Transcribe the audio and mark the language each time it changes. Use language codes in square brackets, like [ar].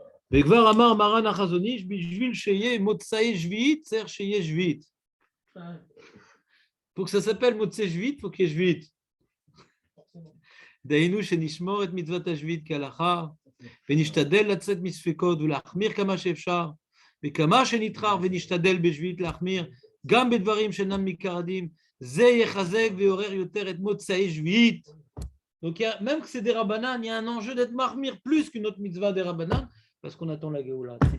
[he] וכבר אמר מרן החזון איש, בשביל שיהיה מוצאי שביעית, צריך שיהיה שביעית. [fr] Pour que ça s'appelle מוצאי שביעית, il faut qu'il y ait שביעית. [he] דהיינו שנשמור את מצוות השביעית כהלכה, ונשתדל לצאת מספקות ולהחמיר כמה שאפשר, וכמה שנתחר ונשתדל בשביעית להחמיר, גם בדברים שאינם מעיקר הדין, זה יחזק ויעורר יותר את מוצאי שביעית. [fr] Donc, même que c'est des rabbanan, il y a un enjeu d'être marmir plus qu'une autre mitzvah des rabbanan, parce qu'on attend la Géoula.